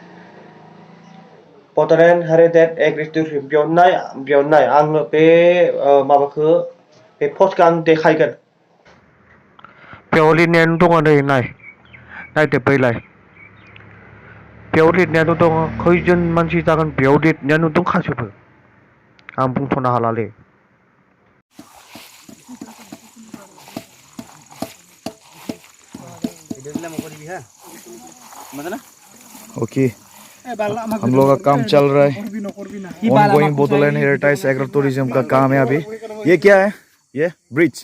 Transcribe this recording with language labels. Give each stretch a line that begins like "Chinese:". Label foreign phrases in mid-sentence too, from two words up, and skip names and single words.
Bodo: बड'लेण्ड हेरिटेज एग्रि दौसिम बेयाव नाय आङो बे माबाखौ बे पस्टखौ आं देखायगोन बेयाव लिरनायानो दङ नै नायदो बैलाय बेयाव लिरनायानो दङ खैजोन मानसि जागोन बेयाव लिरनायानो दंखाजोबो आं बुंथ'नो हालालै
Hindi: ओके हम लोग का काम चल रहा है
English: ongoing Bodoland heritage agro tourism
Hindi: का काम है अभी ये क्या है ये ब्रिज